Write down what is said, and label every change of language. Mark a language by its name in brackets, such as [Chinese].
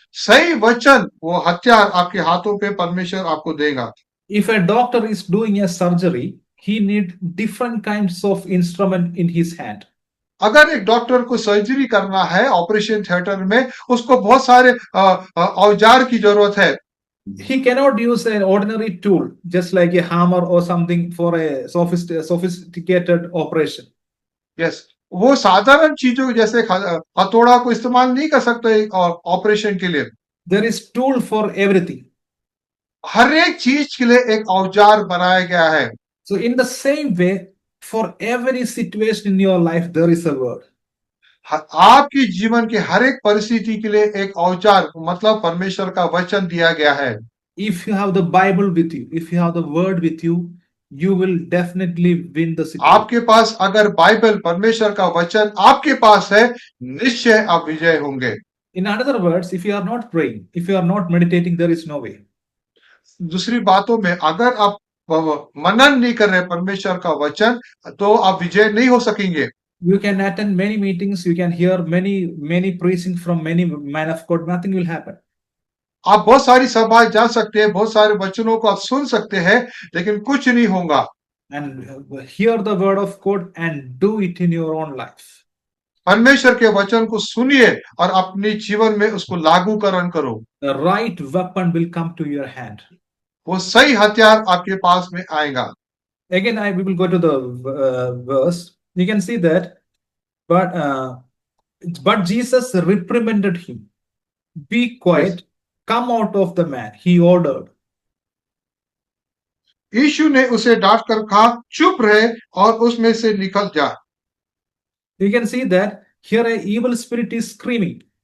[Hindi] सही वचन वो हथियार आपके हाथों पे परमेश्वर आपको देगा। [English] If a doctor is doing a surgery, he need different kinds of instrument in his hand. [Hindi] अगर एक डॉक्टर को सर्जरी करना है ऑपरेशन थिएटर में, उसको बहुत सारे औजार की जरूरत है। [English] He cannot use an ordinary tool just like a hammer or something for a sophisticated operation. [Hindi] Yes, वो साधारण चीजों जैसे हथौड़ा को इस्तेमाल नहीं कर सकते ऑपरेशन के लिए। [English] There is tool for everything. [Hindi] हर एक चीज के लिए एक औजार बनाया गया है। [English] So in the same way, for every situation in your life, there is a word. [Hindi] आपके जीवन के हर एक परिस्थिति के लिए एक औजार मतलब परमेश्वर का वचन दिया गया है। [English] If you have the Bible with you, if you have the word with you, you will definitely win the situation. [Hindi] आपके पास अगर बाइबल परमेश्वर का वचन आपके पास है, निश्चय आप विजय होंगे। [English] In other words, if you are not praying, if you are not meditating, there is no way. [Hindi] दूसरी बातों में अगर आप मनन नहीं कर रहे परमेश्वर का वचन तो आप विजय नहीं हो सकेंगे। [English] You can attend many meetings, you can hear many preaching from many men of God, nothing will happen. [Hindi] आप बहुत सारी सभाएं जा सकते हैं, बहुत सारे वचनों को आप सुन सकते हैं, लेकिन कुछ नहीं होगा। [English] And hear the word of God and do it in your own life. [Hindi] परमेश्वर के वचन को सुनिए और अपने जीवन में उसको लागूकरण करो। [English] The right weapon will come to your hand. [Hindi] वो सही हथियार आपके पास में आएगा। [English] Again, we will go to the verse. You can see that, but Jesus reprimanded him. Be quiet, yes. Come out of the man. He ordered. [Hindi] यीशु ने उसे डांट कर कहा, चुप रहे और उसमें से निकल जा। [English] You can see that Here, an evil spirit is screaming.